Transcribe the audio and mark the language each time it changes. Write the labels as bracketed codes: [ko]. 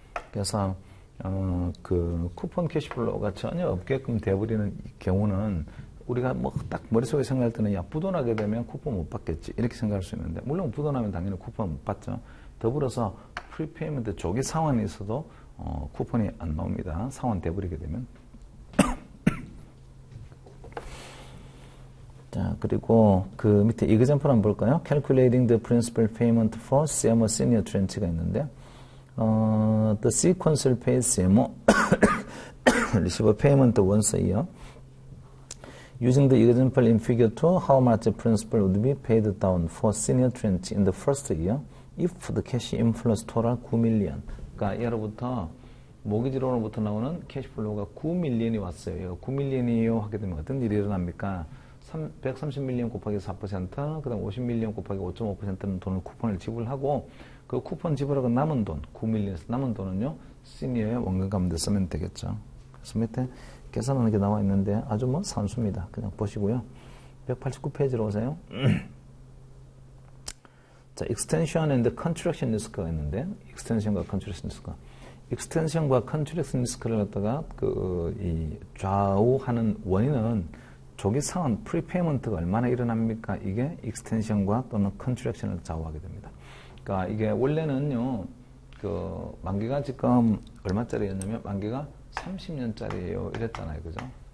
[ko] 그래서 그 쿠폰 캐시플로우가 전혀 없게끔 돼버리는 경우는 우리가 뭐 딱 머릿속에 생각할 때는 부도나게 되면 쿠폰 못 받겠지 이렇게 생각할 수 있는데 물론 부도나면 당연히 쿠폰 못 받죠. 더불어서 프리페이먼트 조기 상환이 있어도 쿠폰이 안 나옵니다. 상환돼 버리게 되면. 자, 그리고 그 밑에 example 한번 볼까요? [en] Calculating the principal payment for CMO senior tranche가 [ko] 있는데 [en] the sequential pay CMO receive a payment once a year. Using the example in figure 2, how much principal would be paid down for senior tranche in the first year if the cash inflows total 9밀리언. [ko] 그러니까 예로부터 모기지로부터 나오는 캐시플로우가 9밀리언이 왔어요. 9밀리언이요 하게 되면 어떤 일이 일어납니까? 130밀리언 곱하기 4%, 그 다음 50밀리언 곱하기 5.5%는 돈을 쿠폰을 지불하고 그 쿠폰 지불하고 남은 돈, 9밀리언에서 남은 돈은요, 시니어의 원금 갚는 데 쓰면 되겠죠. 그래서 밑에 계산하는 게 나와 있는데 아주 뭐 산수입니다. 그냥 보시고요. 189페이지로 오세요. 자, extension and contraction risk가 있는데, extension과 contraction risk. extension과 contraction risk를 갖다가 이 좌우하는 원인은 조기 상환, 프리페이먼트가 얼마나 일어납니까? 이게 extension과 또는 contraction을 좌우하게 됩니다. 그러니까 이게 원래는요, 만기가 지금 얼마짜리였냐면 만기가 30년짜리예요. 이랬잖아요. 그죠?